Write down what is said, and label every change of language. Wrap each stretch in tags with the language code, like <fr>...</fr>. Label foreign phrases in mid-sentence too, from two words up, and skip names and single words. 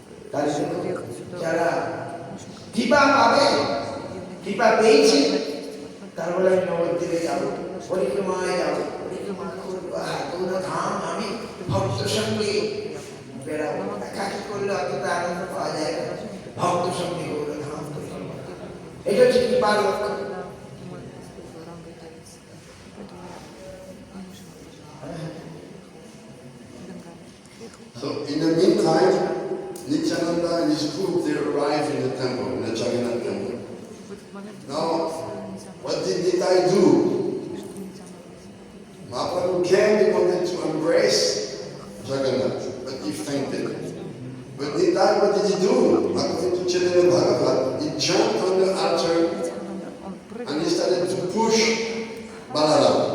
<bn>তার</bn> <ru>чтобы</ru> <bn>জন্য</bn> <ru>приехать сюда.</ru> <bn>যারা</bn> <ru>Очень</ru> <bn>কৃপা পাবে, কৃপা পেয়েছি,</bn> <ru>как</ru> <bn>তারপরে আমি নবদ্বীপে যাবো, পরিক্রমায় যাবো, পরিক্রমা করবো, কোনো ধাম আমি ভক্ত সঙ্গে বেড়াবো। একাকি করলে অতটা আনন্দ পাওয়া যায় না, ভক্ত সঙ্গে গৌর ধাম পরিক্রমা। এটা হচ্ছে কৃপার লক্ষণ।</bn> <ru>мой Господь ранга явится. Поэтому я не можем</ru> <en>So in the meantime, Nityananda and his group, they arrive in the temple, in the Jagannath temple.</en> <ru>в этот момент</ru> <en>Now, what did Nitai do? Mahaprabhu came, he wanted to embrace Jagannath, but he fainted. But Nitai, what did he do? According to Chaitanya Bhagavat, he jumped on the altar and he started to push Balaram.</en>